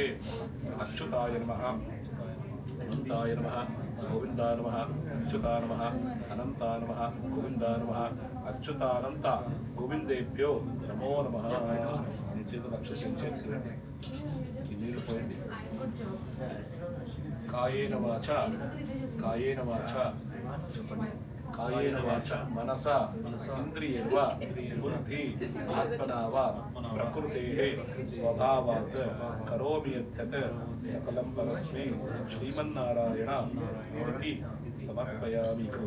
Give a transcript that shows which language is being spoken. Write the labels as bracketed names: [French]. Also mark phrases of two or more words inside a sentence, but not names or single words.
[Sanskrit] अच्युताय नमः, अनंताय नमः, गोविंदाय नमः, अच्युताय नमः, अनंताय नमः, गोविंदाय नमः, अच्युतानंत गोविंदेभ्यो नमो नमः। निश्चित लक्ष्य सिंचन [Telugu] నీళ్ళు పోయండి. [Sanskrit] కాయేన వాచ [Telugu] చెప్పండి. [Sanskrit] కాయేన వాచ మనస ఇంద్రియైర్వ బుద్ధి ఆత్మనా వా ప్రకృతేః స్వభావాత్ కరోమి యద్యత్ సకలం పరస్మై శ్రీమన్నారాయణ ఇతి సమర్పయామి.